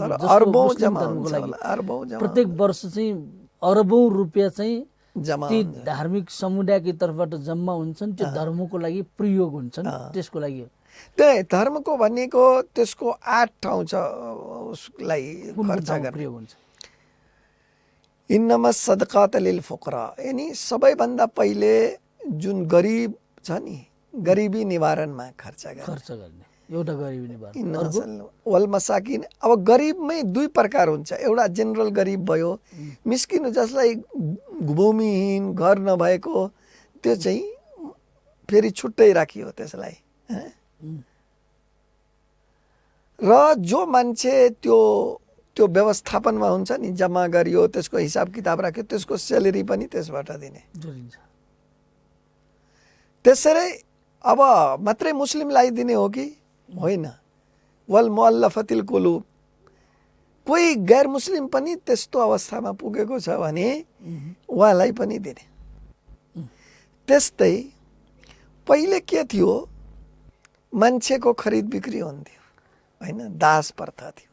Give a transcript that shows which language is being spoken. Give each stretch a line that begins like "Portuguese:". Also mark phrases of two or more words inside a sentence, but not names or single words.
Nepali: अरबौं जम्मा हुन्छ होला, अरबौं जम्मा प्रत्येक वर्ष चाहिँ अरबौं रुपियाँ चाहिँ जम्मा ती धार्मिक समुदायको तर्फबाट जम्मा हुन्छन्, त्यो धर्मको लागि प्रयोग हुन्छन्। त्यसको लागि त्यही धर्मको भनेको त्यसको 8 ठाउँ छ उसलाई खर्च गर्ने प्रयोग हुन्छ।
Arabic: إنما الصدقات للفقراء,
Nepali: यानी सबैभन्दा पहिले जुन गरिब छ नि गरिबी निवारणमा खर्च गर्ने एउटा गरिबी निवारण।
Arabic: والمساكين,
Nepali: अब गरिबमै 2 प्रकार हुन्छ। एउटा जेनरल गरिब भयो, मिस्किन जसलाई भूमिहीन घर नभएको त्यो चाहिँ फेरि छुट्टै राखियो त्यसलाई। र जो मान्छे त्यो त्यो व्यवस्थापनमा हुन्छ नि, जम्मा गरियो, त्यसको हिसाब किताब राख्यो, त्यसको स्यालेरी पनि त्यसबाट दिने। त्यसरी अब मात्रै मुस्लिमलाई दिने हो कि होइन?
Arabic: والمؤلفة قلوبهم,
Nepali: कोही गैर मुस्लिम पनि त्यस्तो अवस्थामा पुगेको छ भने उहाँलाई पनि दिने। त्यस्तै पहिले के थियो, मान्छेको खरिद बिक्री हुन्थ्यो होइन, दास प्रथा थियो।